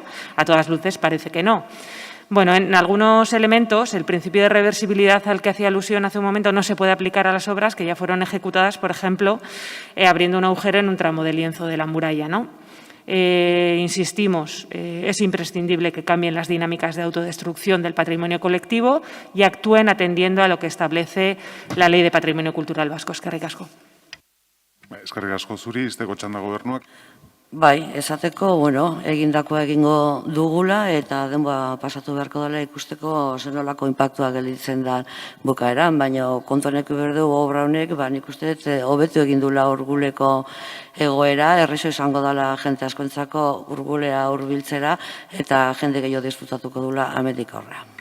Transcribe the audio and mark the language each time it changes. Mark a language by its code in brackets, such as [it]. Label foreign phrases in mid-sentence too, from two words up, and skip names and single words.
[es] A todas luces parece que no. En algunos elementos, el principio de reversibilidad al que hacía alusión hace un momento no se puede aplicar a las obras que ya fueron ejecutadas, por ejemplo, abriendo un agujero en un tramo de lienzo de la muralla, ¿no? Insistimos, es imprescindible que cambien las dinámicas de autodestrucción del patrimonio colectivo y actúen atendiendo a lo que establece la Ley de Patrimonio Cultural Vasco. [eu] Eskerrik asko. Eskerrik asko zuri, izteko txanda gobernuak. Esateko, egindakoa egingo dugula eta denboa pasatu beharko dela ikusteko zenolako inpaktua gelditzen da bukaeran, baina kontuanek berdu obra honek, nik uste hobetu egin dula Urguleko egoera, errezo izango dela jente askoentzako Urgulea hurbiltzera eta jende gehiago disfrutatuko dula hemendik aurrera.